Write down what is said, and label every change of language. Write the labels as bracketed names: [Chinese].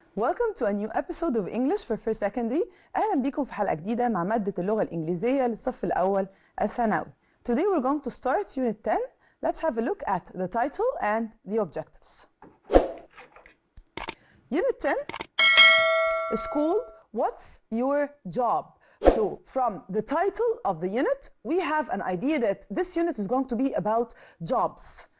[English] Welcome to a new episode of English for First Secondary. [Arabic] أهلا بكم في حلقة جديدة مع مادة اللغة الإنجليزية للصف الأول الثانوي. [English] Today we're going to start Unit 10. Let's have a look at the title and the objectives. Unit 10 is called What's Your Job? So from the title of the unit, we have an idea that this unit is going to be about jobs.